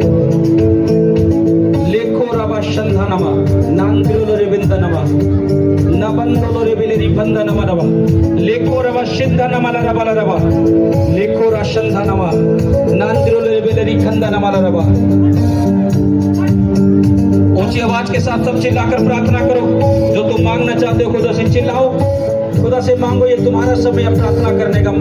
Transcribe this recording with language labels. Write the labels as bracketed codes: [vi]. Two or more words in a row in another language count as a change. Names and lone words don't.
[hi] लेखो रबा शंधा नमा नांद्रियोलो रे बिंदा नमा नबंदोलो रे बेलेरी बंदा नमा रबा लेखो रबा शिंधा नमा रबा रबा लेखो रा शंधा नमा नांद्रियोलो रे बेलेरी खंदा नमा रबा। ऊंची आवाज के साथ सब चिल्लाकर प्रार्थना करो। जो तुम मांगना चाहते हो खुदा से चिल्लाओ, खुदा से मांगो। ये तुम्हारा समय है प्रार्थना करने का।